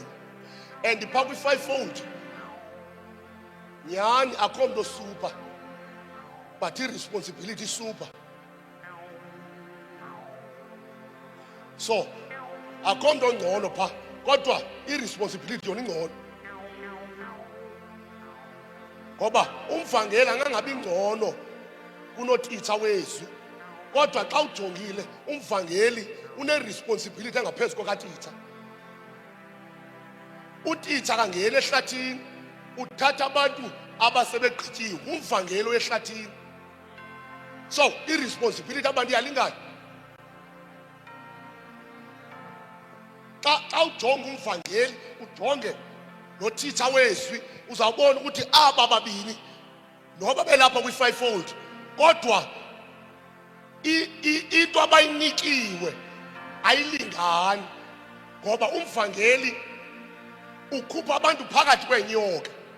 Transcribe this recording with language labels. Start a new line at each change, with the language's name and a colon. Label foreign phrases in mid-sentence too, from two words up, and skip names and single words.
Xhosa: And phaa kwi-fivefold nyhani akho mntu super, but i-responsibility super. So akho mntu ongcono phaa, kodwa i-responsibility yona ingcono, ngoba umvangeli angangabi ngcono kunotitsha wezwi, kodwa xa ujongile umvangeli une-responsibility engaphezu kwakatitsha. Utitsha kangeli ehlathini, uthatha abantu abasebegqityiwe, umvangeli wehlathini. So i-responsibility abantu iyalingana. Xa ujonga umvangeli ujonge notitsha wezwi, uzawubona ukuthi aba babini noba belapha kwi-fivefold, kodwa into abayinikiwe ayilingani, ngoba umvangeli ukhupha abantu phakathi kwenyoka.